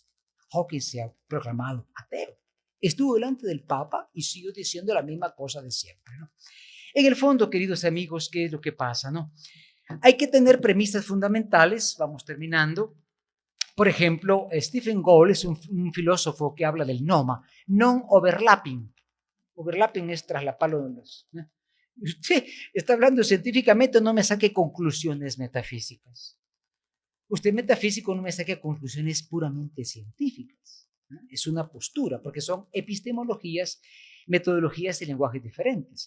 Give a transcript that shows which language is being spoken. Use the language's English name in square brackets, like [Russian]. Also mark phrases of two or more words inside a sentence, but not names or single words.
[Spanish] Hawkins se ha proclamado ateo. Estuvo delante del Papa y siguió diciendo la misma cosa de siempre, ¿no? En el fondo, queridos amigos, ¿qué es lo que pasa, no? Hay que tener premisas fundamentales, vamos terminando. Por ejemplo, Stephen Gould es un filósofo que habla del noma, non-overlapping. Overlapping es traslapalo de los... ¿no? Usted está hablando científicamente, no me saque conclusiones metafísicas. Usted metafísico no me saque conclusiones puramente científicas. ¿No? Es una postura, porque son epistemologías, metodologías y lenguajes diferentes.